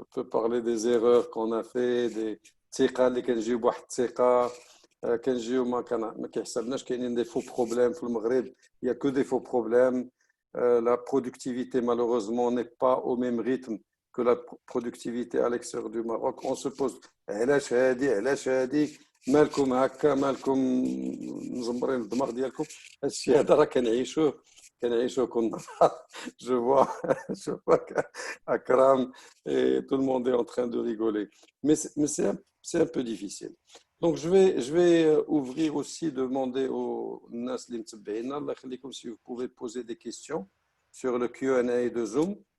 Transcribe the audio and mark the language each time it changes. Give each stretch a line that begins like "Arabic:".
French: parler des erreurs qu'on a fait, des
Arabic: ثقة اللي كنجيو بواحد الثقة كنجيو ما كيحسبناش كاينين
French: des faux problèmes
Arabic: في المغرب,
French: il y a que des faux problèmes. La productivité malheureusement n'est pas au même rythme que la productivité à l'extérieur du Maroc. On se pose
Arabic: علاش هادي مالكم هكا مالكم مزمرين الدماغ ديالكم هادشي هذا راه كنعيشوه كل نهار.
French: je vois Akram et tout le monde est en train de rigoler, mais c'est un peu difficile. Donc je vais ouvrir aussi, demander aux
Arabic: nas li متبعينا الله يخليكم
French: si vous pouvez poser des questions sur le Q&A de Zoom.